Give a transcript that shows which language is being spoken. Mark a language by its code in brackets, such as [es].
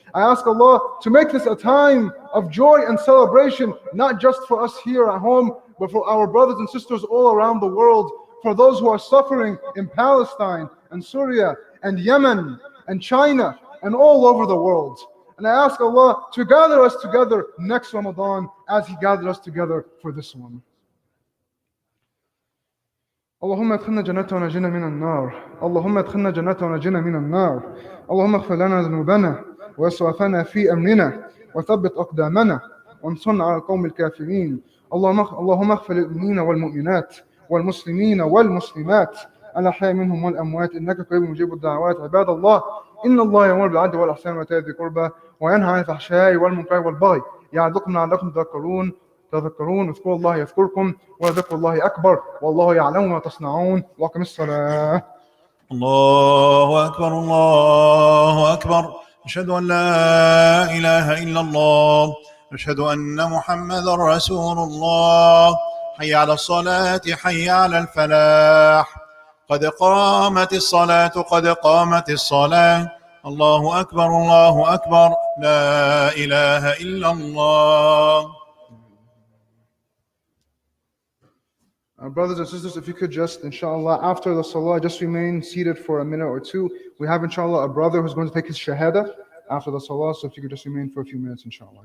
[en] I ask Allah to make this a time of joy and celebration, not just for us here at home, but for our brothers and sisters all around the world, for those who are suffering in Palestine and Syria and Yemen and China and all over the world. And I ask Allah to gather us together next Ramadan as He gathered us together for this one. [ar] اللهم ادخلنا جنته ونجنا من النار اللهم ادخلنا جنته ونجنا من النار اللهم اغفر لنا ذنوبنا واسرافنا في امرنا وثبت اقدامنا وانصرنا على القوم الكافرين اللهم اغفر للمؤمنين والمؤمنات والمسلمين والمسلمات الاحياء منهم والاموات انك قريب مجيب الدعوات عباد الله ان الله يأمر بالعدل والاحسان وايتاء ذي القربى وينهى عن الفحشاء والمنكر والبغي يعظكم لعلكم تذكرون اذكروا الله يذكركم وذكر الله أكبر والله يعلم ما تصنعون وأقم الصلاة. الله أكبر الله أكبر أشهد أن لا إله إلا الله أشهد أن محمد رسول الله حي على الصلاة حي على الفلاح قد قامت الصلاة قد قامت الصلاة الله أكبر لا إله إلا الله. [en] Brothers and sisters, if you could just, inshallah, after the salah, just remain seated for a minute or two. We have, inshallah, a brother who's going to take his shahada after the salah, so if you could just remain for a few minutes, inshallah.